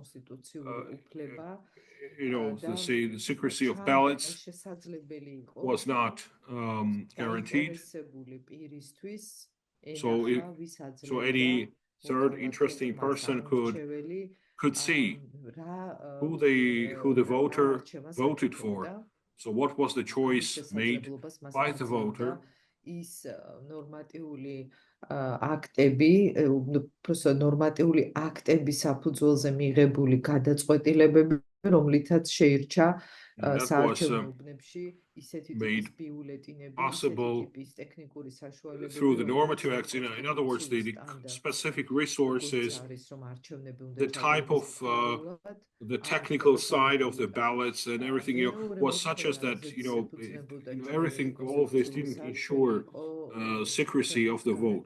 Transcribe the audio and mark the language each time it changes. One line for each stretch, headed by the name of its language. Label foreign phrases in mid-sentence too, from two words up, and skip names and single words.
English: The secrecy of ballots was not guaranteed. So any third interesting person could see who the voter voted for. So what was the choice made by the voter?
Georgian: ნორმატიული აქტების საფუძველზე მიღებული გადაწყვეტილებები, რომლითაც შეირჩა საარჩევნო
English: made possible through the normative acts. In other words, the specific resources, the type of the technical side of the ballots and everything was such as that everything, all of this didn't ensure secrecy of the vote.